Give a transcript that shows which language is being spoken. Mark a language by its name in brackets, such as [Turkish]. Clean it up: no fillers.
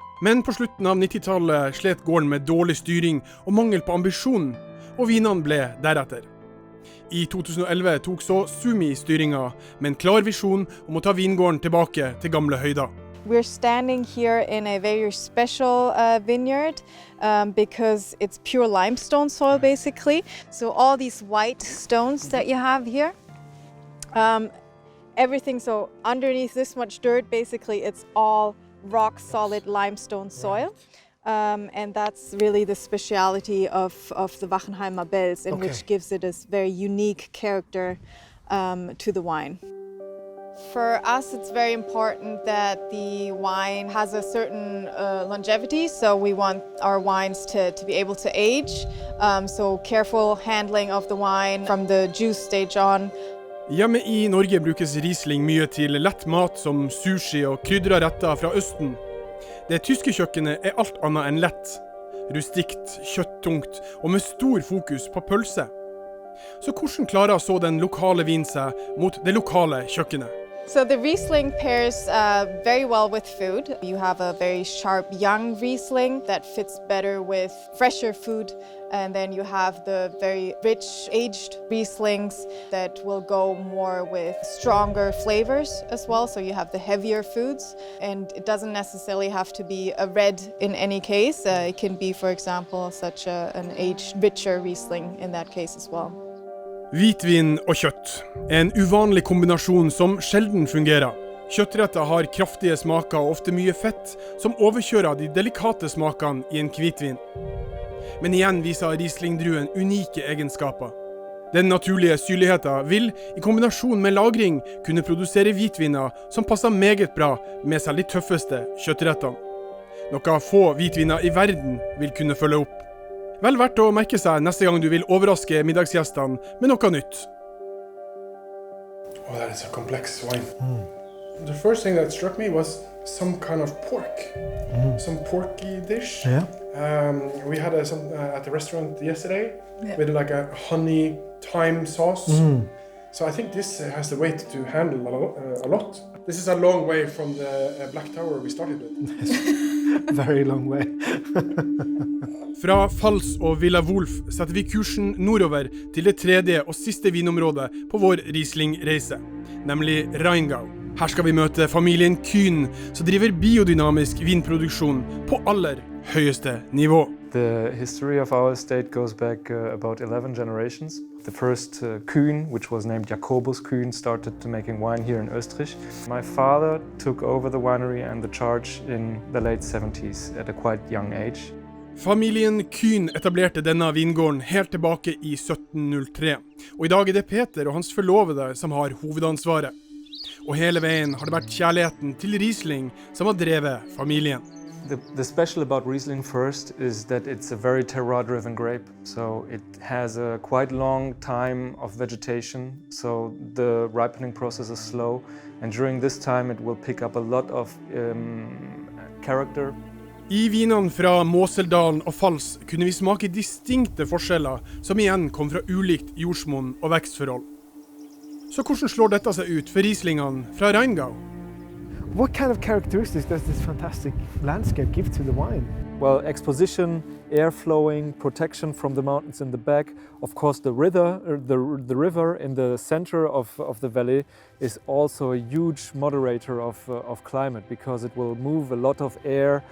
[Norwegian] Men på slutten av 90-tallet slet gården med dårlig styring og mangel på ambisjon, og vinene ble deretter. I 2011 tok så Sumi styringa med en klar visjon om å ta vingården tilbake til gamle høyder. [English] We're standing here in a very special vineyard because it's pure limestone soil basically. So all these white stones that you have here, everything, so underneath this much dirt basically it's all rock solid limestone soil. And that's really the speciality of the Wachenheimer Belz, and which gives it a very unique character to the wine. For us, it's very important that the wine has a certain longevity, so we want our wines to be able to age. So careful handling of the wine from the juice stage on. [Norwegian] Hjemme i Norge brukes Riesling mye til lett mat som sushi og krydra retter fra Østen. Det tyske kjøkkenet er alt annet enn lett, rustikt, kjøtttungt og med stor fokus på pølse. Så hvordan klarer så den lokale vin seg mot det lokale kjøkkenet? [English] So the Riesling pairs very well with food. You have a very sharp young Riesling that fits better with fresher food. And then you have the very rich aged Rieslings that will go more with stronger flavors as well. So you have the heavier foods, and it doesn't necessarily have to be a red in any case. It can be, for example, an aged richer Riesling in that case as well. [Norwegian] Hvitvin og kjøtt er en uvanlig kombinasjon som sjelden fungerer. Kjøttretter har kraftige smaker og ofte mye fett, som overkjører de delikate smakene i en hvitvin. Men igjen viser Riesling-druen unike egenskaper. Den naturlige syrligheten vil, i kombinasjon med lagring, kunne produsere hvitviner som passer meget bra med selv de tøffeste kjøttrettene. Noe få hvitviner i verden vil kunne følge opp. Vel verdt å merke seg neste gang du vil overraske middagsgjestene med noe nytt. [English] Oh, that is a complex wine. The first thing that struck me was some kind of pork. Some porky dish. Yeah. We had some at the restaurant yesterday with like a honey thyme sauce. So I think this has the weight to handle a lot. This is a long way from the Black Tower we started with. Very long way. [Norwegian] Fra Fals og Villa Wolf setter vi kursen nordover til det tredje og siste vinområdet på vår Riesling-reise, nemlig Rheingau. Her skal vi møte familien Kühn, som driver biodynamisk vinproduksjon på aller høyeste nivå. [English] The history of our estate goes back about 11 generations. The first Kühn, which was named Jacobus Kühn, started making wine here in Österreich. My father took over the winery and the charge in the late 70s at a quite young age. [Norwegian] Familien Kühn etablerte denne vingården helt tilbake i 1703, og i dag er det Peter og hans forlovede som har hovedansvaret. Og hele veien har det vært kjærligheten til Riesling som har drevet familien. [English] The special about Riesling first is that it's a very terroir-driven grape, so it has a quite long time of vegetation, so the ripening process is slow, and during this time it will pick up a lot of character. [Norwegian] I vinene fra Moseldalen og Fals kunne vi smake distinkte forskjeller som igjen kom fra ulikt jordsmonn og vekstforhold. Så hvordan slår dette seg ut for Rieslingene fra Rheingau? [English] What kind of characteristics does this fantastic landscape give to the wine? Well, exposition, air flowing, protection from the mountains in the back. Of course, the river in the center of the valley is also a huge moderator of climate because it will move a lot of air.